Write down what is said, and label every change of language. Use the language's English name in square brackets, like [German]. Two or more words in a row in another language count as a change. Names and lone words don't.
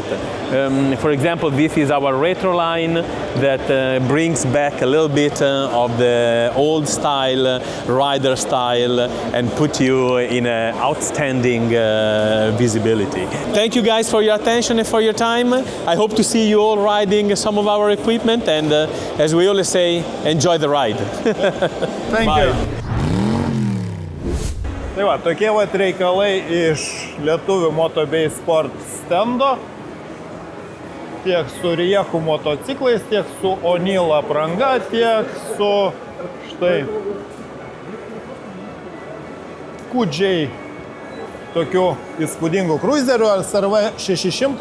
[English] For example, this is our retro line that brings back a little bit of the old style, rider style, and put you in an outstanding visibility. Thank you guys for your attention and for your time. I hope to see you all riding some of our equipment, and as we always say, enjoy the ride. Thank you. [Lithuanian] Tai va, tokie vat reikalai iš lietuvių Motobase Sport stendo. Tiek su Rieku motociklais, tiek su O'Neill apranga, tiek su štai Kudžiai tokių įspūdingų cruiserių SRV 600.